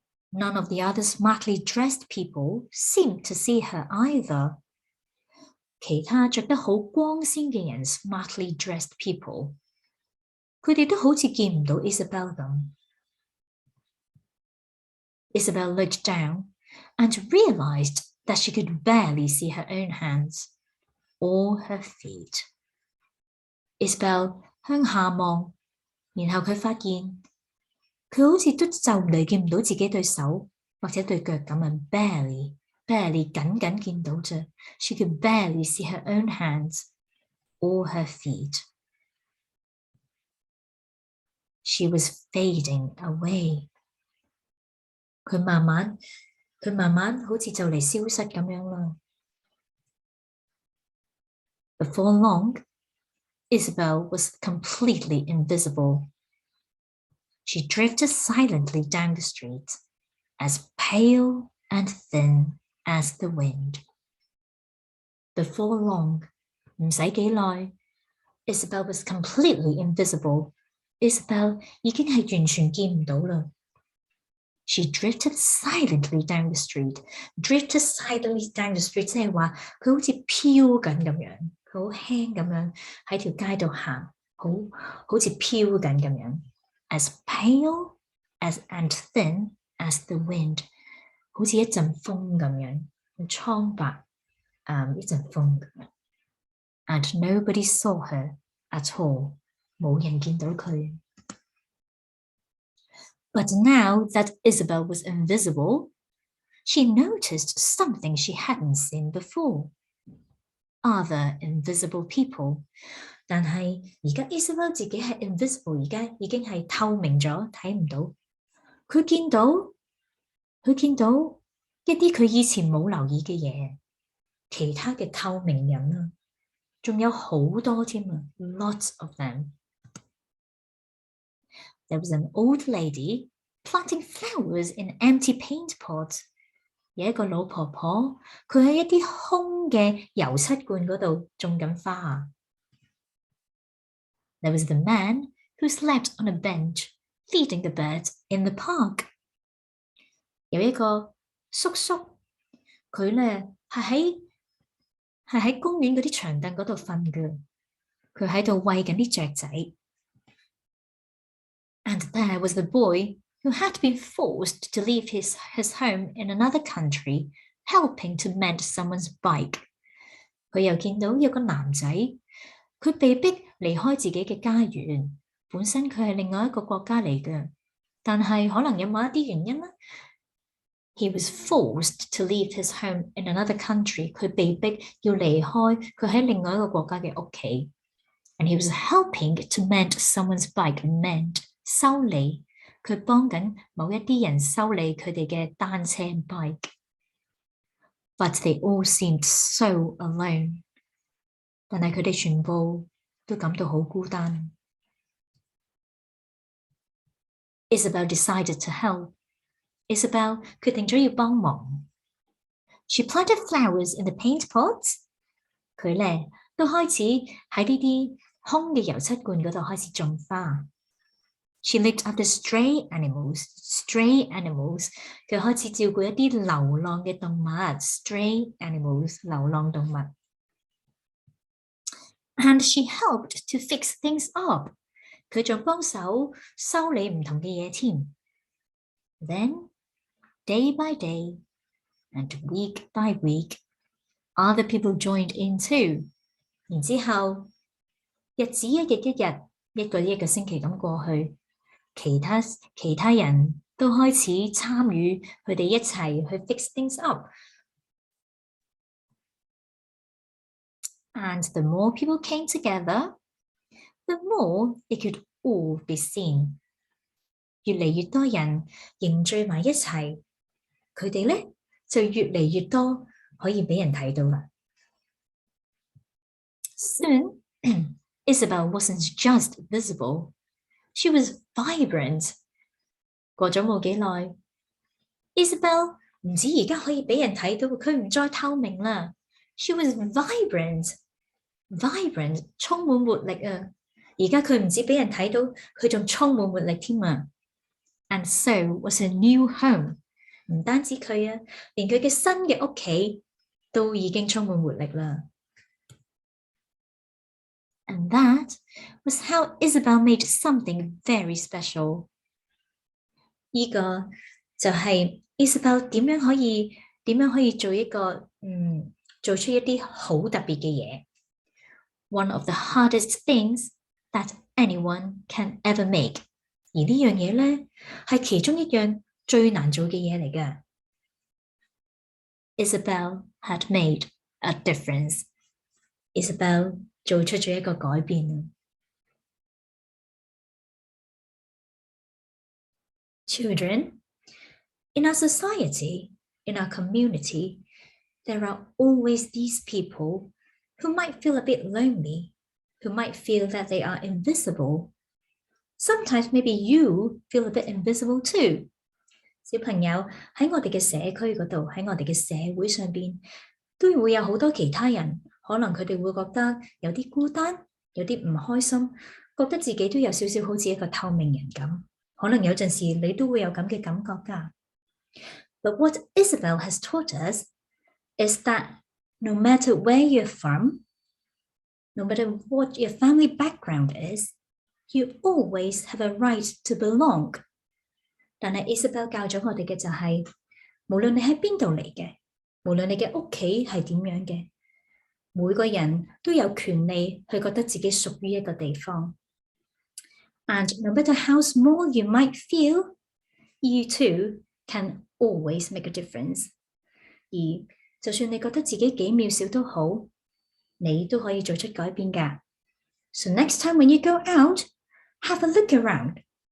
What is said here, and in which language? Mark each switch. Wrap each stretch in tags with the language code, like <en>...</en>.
<en>None of the other smartly dressed people seemed to see her either.</en> <yue>其他着得好光鮮嘅人 ，</yue> <en>smartly dressed people，</en> <yue>佢哋都好似見唔到 Isabel 咁。</yue> <en>Isabel looked down and realized that she could barely see her own hands or her feet.</en> <yue>Isabel 向下望，然後佢發現佢好似都就嚟見唔到自己對手或者對腳咁樣 barely 緊緊見到啫。</yue> <en>She could barely see her own hands or her feet. She was fading away.</en> <yue>佢慢慢好似就嚟消失咁樣啦。</yue> <en>Before long, Isabel was completely invisible. She drifted silently down the street, as pale and thin as the wind. Before long,</en> <yue>唔使幾耐</yue> <en>Isabel was completely invisible.</en> <yue>Isabel 已經係完全見唔到啦。</yue> <en>She drifted silently down the street. Drifted silently down the street</en> <yue>即係話佢好似飄緊咁樣，佢好輕咁樣喺條街度行，好似飄緊咁樣。</yue> <en>As pale and thin as the wind，</en> <yue>好似一陣風咁樣，好蒼白，一陣風咁樣。</yue> <en>And nobody saw her at all，</en> <yue>冇人見到佢。</yue> <en>But now that Isabel was invisible, she noticed something she hadn't seen before. Other invisible people.</en> <yue>但係而家 Isabel 自己係 invisible， 而家已經係透明咗，睇唔到。佢見到一啲佢以前冇留意嘅嘢，其他嘅透明人啊，仲有好多添啊 ，</yue> <en>lots of them. There was an old lady planting flowers in empty paint pots.</en> <yue>有一個老婆婆，佢喺一啲空嘅油漆罐嗰度種緊花啊。</yue> <en>There was the man who slept on a bench, feeding the birds in the park.</en> <yue>有一個叔叔，佢咧係喺公園嗰啲長凳嗰度瞓嘅，佢喺度餵緊啲雀仔。</yue> <en>And there was the boy who had been forced to leave his home in another country, helping to mend someone's bike.</en> <yue>佢又見到有個男仔，佢被逼離開自己嘅家園，本身佢係另外一個國家嚟嘅，但係可能有某一啲原因啦。</yue> <en>He was forced to leave his home in another country.</en> <yue>佢被逼要離開佢喺另外一個國家嘅屋企。</yue> <en>And he was helping to mend someone's bike.</en> <yue>Mend 修理，佢幫緊某一啲人修理佢哋嘅單車 bike。</yue> <en>But they all seemed so alone.</en> <yue>但係佢哋全部都感到好孤單。</yue> <en>Isabel decided to help.</en> <yue>Isabel 決定咗要幫忙。</yue> <en>She planted flowers in the paint pots.</en> <yue>佢咧都開始喺呢啲空嘅油漆罐嗰度開始種花。</yue> <en>She looked after stray animals. Stray animals</en> <yue>佢開始照顧一啲流浪嘅動物。</yue> <en>Stray animals</en> <yue>流浪動物。</yue> <en>And she helped to fix things up.</en> <yue>佢仲幫手修理唔同嘅嘢添。</yue> <en>Then, day by day, and week by week, other people joined in too.</en> <yue>然之後，日子一日一日，一個星期咁過去，其他人都開始參與，佢哋一齊去</yue> <en>fix things up. And the more people came together, the more it could all be seen.</en> <yue>越嚟越多人凝聚埋一齊，佢哋咧就越嚟越多可以俾人睇到啦。</yue> <en>Soon, Isabel wasn't just visible, she was vibrant.</en> <yue>過咗冇幾耐 ，Isabel 唔止而家可以俾人睇到，佢唔再透明啦。</yue> <en>She was vibrant,</en> <yue>充滿活力啊！而家佢唔止俾人睇到，佢仲充滿活力添啊！</yue> <en>And so was her new home.</en> <yue>唔單止佢啊，連佢嘅新嘅屋企都已經充滿活力啦。</yue> <en>And that was how Isabel made something very special.</en> <yue>呢個就係 Isabel 點樣可以做一個做出一啲好特別嘅嘢。</yue> <en>One of the hardest things that anyone can ever make.</en> <yue>而呢樣嘢咧係其中一樣最難做嘅嘢嚟嘅。</yue> <en>Isabel had made a difference.</en> <yue>Isabel 做出咗一個改變。</yue> <en>Children, in our society, in our community, there are always these people who might feel a bit lonely, who might feel that they are invisible. Sometimes maybe you feel a bit invisible too.</en> <yue>小朋友喺我哋嘅社區嗰度，喺我哋嘅社會上邊，都會有好多其他人，可能佢哋會覺得有啲孤單，有啲唔開心，覺得自己都有少少好似一個透明人咁。可能有陣時你都會有咁嘅感覺㗎。</yue> <en>But what Isabel has taught us is that no matter where you're from, no matter what your family background is, you always have a right to belong.</en> <yue>但係 Isabel 教咗我哋嘅就係，無論你喺邊度嚟嘅，無論你嘅屋企係點樣嘅，每個人都有權利去覺得自己屬於一個地方。</yue> <en>And no matter how small you might feel, you too can always make a difference.</en> <yue>而就算你覺得自己幾渺小都好，你都可以做出改變㗎。</yue> <en>So next time when you go out, have a look around.</en>